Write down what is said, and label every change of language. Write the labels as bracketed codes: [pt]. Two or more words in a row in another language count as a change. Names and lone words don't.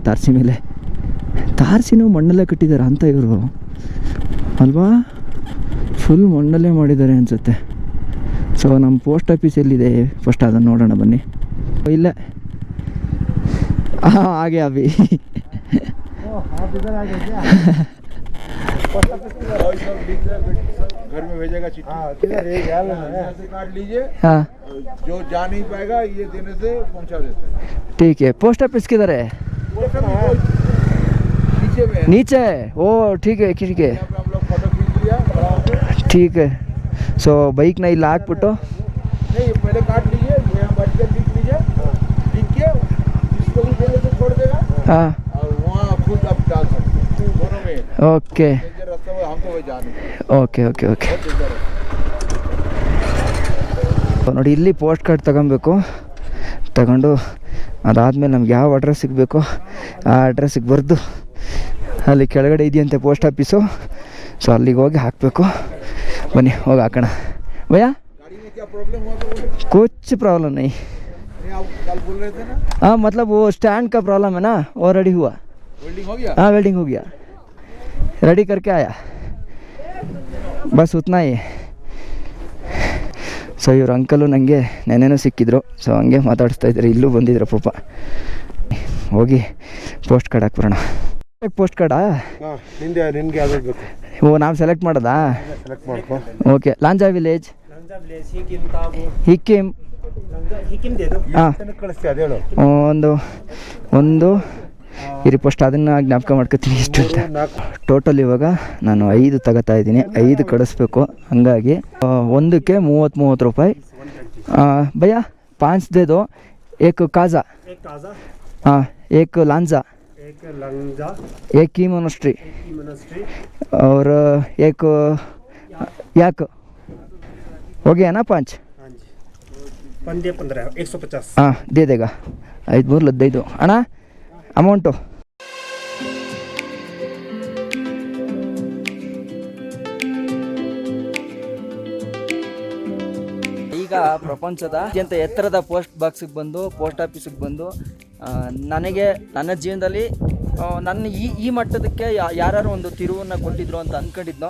[kn] ತಾರಸಿನೂ ಮಣ್ಣಲ್ಲೇ ಕಟ್ಟಿದ್ದಾರೆ ಅಂತ ಇವರು ಅಲ್ವಾ. ಫುಲ್ ಮಣ್ಣಲ್ಲೇ ಮಾಡಿದ್ದಾರೆ ಅನಿಸುತ್ತೆ. ಸೊ ನಮ್ಮ [en] post office [kn] ಎಲ್ಲಿದೆ ಫಸ್ಟ್ ಅದನ್ನು ನೋಡೋಣ ಬನ್ನಿ. ಇಲ್ಲೇ ಹಾಗೆ ಅಭಿ [hi] घर में भेजेगा चिट्ठी, काट लीजिए, हाँ जो जा नहीं पाएगा ये देने से पहुंचा देता है. ठीक है. [en] post office [hi] किधर है? नीचे में है. नीचे है. ओ ठीक है ठीक है यहाँ पे हम लोग फोटो खींच लिया बराबर से. ठीक है. [kn] ಸೊ ಬೈಕ್ನ ಇಲ್ಲಿ ಹಾಕ್ಬಿಟ್ಟು [hi] नहीं पहले काट लीजिए, यहाँ बैठ कर लिख लीजिए, लिख के जिसको भी देने से छोड़ देगा [kn] ಹಾಂ [hi] और वहाँ खुद आप डाल सकते हैं दोनों में. [kn] ಓಕೆ [hi] रास्ता में हमको वही जाने [en] okay okay okay [kn] ನೋಡಿ, ಇಲ್ಲಿ [en] post card [kn] ತಗೊಬೇಕು. ತಗೊಂಡು ಅದಾದಮೇಲೆ ನಮ್ಗೆ ಯಾವ ಅಡ್ರೆಸ್ ಸಿಗಬೇಕು ಆ ಅಡ್ರೆಸ್ಸಿಗೆ ಬರೆದು ಅಲ್ಲಿ ಕೆಳಗಡೆ ಇದೆಯಂತೆ [en] post office. [kn] ಸೊ ಅಲ್ಲಿಗೆ ಹೋಗಿ ಹಾಕಬೇಕು. ಬನ್ನಿ ಹೋಗಿ ಹಾಕೋಣ. ಭಯ್ಯ [hi] गाड़ी में क्या प्रॉब्लम हुआ था बोले? कुछ प्रॉब्लम नहीं. नहीं आप कल बोल रहे थे ना हाँ मतलब वो स्टैंड का प्रॉब्लम है ना, वो रेडी हुआ. वेल्डिंग हो गया. हाँ वेल्डिंग हो गया, रेडी करके आया, बस उतना ही. [kn] ಸೊ ಇವ್ರ ಅಂಕಲು ನನಗೆ ನೆನ್ನೆನೂ ಸಿಕ್ಕಿದ್ರು. ಸೊ ಹಂಗೆ ಮಾತಾಡಿಸ್ತಾ ಇದ್ದಾರೆ. ಇಲ್ಲೂ ಬಂದಿದ್ರು ಪಾಪ. ಹೋಗಿ [en] post card [kn] ಹಾಕ್ಬರೋಣ. ಪೋಸ್ಟ್ ಕಾರ್ಡಾ? ನಿಂದೆ ನಿನಗೆ ಯಾವ್ದು ಬೇಕು? ಓ ನಾವು ಸೆಲೆಕ್ಟ್ ಮಾಡೋದಾ? ಸೆಲೆಕ್ಟ್ ಮಾಡ್ಕೊ. ಓಕೆ. ಲಾಂಜಾ ವಿಲೇಜ್, ಹಿಕ್ಕಿಂ. ಹಾಂ ಕಳಿಸ್ತೀಯ ಅದು ಹೇಳು. ಒಂದು ಇರಿ ಫಸ್ಟ್ ಅದನ್ನು ಜ್ಞಾಪಕ ಮಾಡ್ಕೊತೀನಿ ಎಷ್ಟು ಅಂತ. ಟೋಟಲ್ ಇವಾಗ ನಾನು 5 ತಗೋತಾ ಇದ್ದೀನಿ. 5 ಕಳಿಸ್ಬೇಕು. ಹಂಗಾಗಿ ಒಂದಕ್ಕೆ 30 ರೂಪಾಯಿ. ಭಯ್ಯ 5 [hi] दे दो. एक काज़ा, हाँ एक लांजा, एक की मोनेस्ट्री और एक याक. हो गया ना 5? 15 150. हाँ दे देगा. 5 [kn] ಅಣ್ಣ ಅಮೌಂಟು. ಈಗ ಪ್ರಪಂಚದ ಅತ್ಯಂತ ಎತ್ತರದ [en] post office [kn] ಬಂದು ನನಗೆ ನನ್ನ ಜೀವನದಲ್ಲಿ ನನ್ನ ಈ ಮಟ್ಟದಕ್ಕೆ ಯಾರು ಒಂದು ತಿರುವನ್ನು ಕೊಟ್ಟಿದ್ರು ಅಂತ ಅಂದ್ಕೊಂಡಿದ್ನೋ.